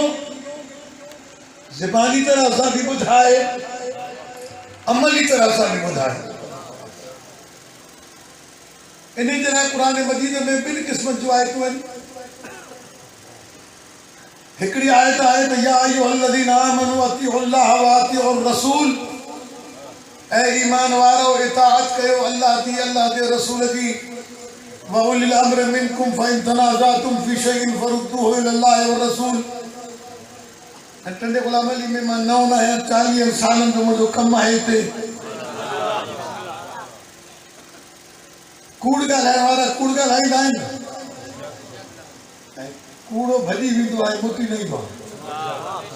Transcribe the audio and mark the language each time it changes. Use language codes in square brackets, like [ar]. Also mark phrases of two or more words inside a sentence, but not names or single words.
[sd] ज़बानी तरह सां बि ॿुधाए, अमली तरह सां बि ॿुधाए। इन जे लाइ क़ुरान मजीद में ॿिनि क़िस्मनि जूं आयतूं आहिनि। हिकिड़ी आयत आहे त [ar] يا أيها الذين آمنوا أطيعوا الله وأطيعوا الرسول, [sd] ऐ ईमान वारो इताअत कयो अल्लाह जी, अल्लाह जे रसूल जी। [ar] وأولي الأمر منكم فإن تنازعتم في شيء فردوه إلى الله ورسول. [sd] टंडे गुलाम अली में मां 9 या 40 सालनि जो मुंहिंजो कमु आहे हिते। कूड़ ॻाल्हाइण वारा कूड़ ॻाल्हाईंदा आहिनि, कूड़ो भॼी वेंदो आहे, मुटी न ईंदो आहे।